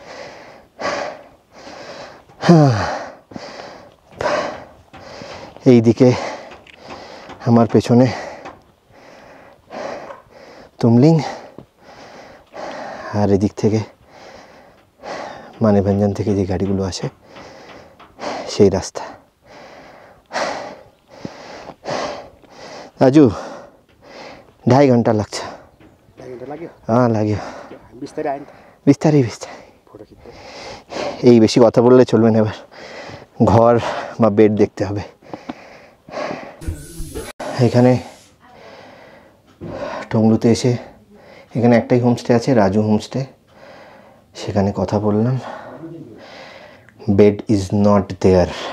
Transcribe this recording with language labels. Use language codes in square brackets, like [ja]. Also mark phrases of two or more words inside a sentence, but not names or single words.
[bn] এই দিকে আমার পেছনে তুমলিং, আর এদিক থেকে মানেভঞ্জন থেকে যে গাড়িগুলো আসে সেই রাস্তা। রাজু, 2.5 ঘন্টা লাগছে। लाग्यो [ne] बिस्तारै आयो नि त बिस्तारै बिस्तारै फोटो खिच्दै [bn] এই বেশি কথা বললে চলবে না এবার ঘর বা বেড দেখতে হবে এখানে টংলুতে এসে এখানে একটাই হোমস্টে আছে রাজু হোমস্টে সেখানে কথা বললাম [en] bed is not there